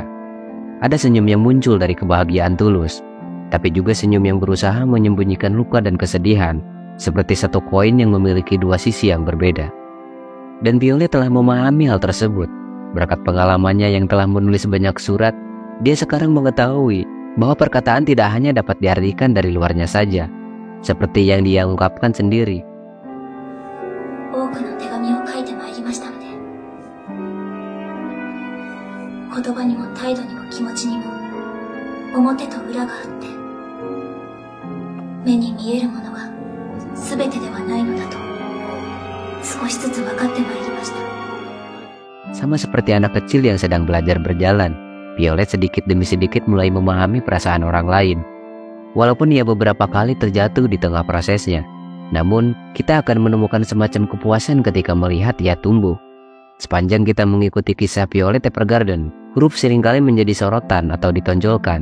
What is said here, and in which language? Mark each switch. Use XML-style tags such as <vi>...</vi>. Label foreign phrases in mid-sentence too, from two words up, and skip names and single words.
<id>Ada senyum yang muncul dari kebahagiaan tulus, tapi juga senyum yang berusaha menyembunyikan luka dan kesedihan, seperti satu koin yang memiliki dua sisi yang berbeda. Dan Violet telah memahami hal tersebut. Berkat pengalamannya yang telah menulis banyak surat, dia sekarang mengetahui bahwa perkataan tidak hanya dapat diartikan dari luarnya saja, seperti yang dia ungkapkan sendiri.</id> <ja>多くの手紙を書いてまいりましたので、言葉にも態度にも気持ちにも表と裏があって、目に見えるものが全てではないのだと少しずつ分かってまいりました。</ja> <id>Sama seperti anak kecil yang sedang belajar berjalan, Violet sedikit demi sedikit mulai memahami perasaan orang lain. Walaupun ia beberapa kali terjatuh di tengah prosesnya, namun kita akan menemukan semacam kepuasan ketika melihat ia tumbuh. Sepanjang kita mengikuti kisah Violet Evergarden, huruf seringkali menjadi sorotan atau ditonjolkan.</id>